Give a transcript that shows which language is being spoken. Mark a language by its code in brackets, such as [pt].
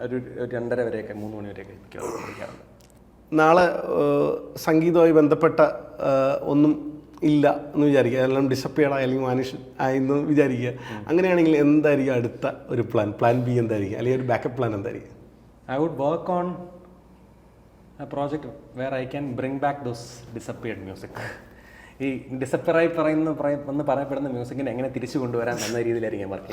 [ml] ഒരു 2:30 വരെയൊക്കെ 3 മണി വരെയൊക്കെ ഇരിക്കാറുണ്ട്. നാളെ സംഗീതവുമായി ബന്ധപ്പെട്ട ഒന്നും ഇല്ല എന്ന് വിചാരിക്കുക, എല്ലാം ഡിസപ്പിയർഡ് ആയി അല്ലെങ്കിൽ വാനിഷ് ആയെന്ന് വിചാരിക്കുക. അങ്ങനെയാണെങ്കിൽ എന്തായിരിക്കും അടുത്ത ഒരു പ്ലാൻ ബി എന്തായിരിക്കും, അല്ലെങ്കിൽ ഒരു ബാക്കപ്പ് പ്ലാൻ എന്തായിരിക്കും? [en] I would work on a project where I can bring back those disappeared music. [ml] ഈ ഡിസപ്പിയറായി പറയപ്പെടുന്ന മ്യൂസിക്കിനെ എങ്ങനെ തിരിച്ചു കൊണ്ടുവരാൻ എന്ന രീതിയിലായിരിക്കും വർക്ക്.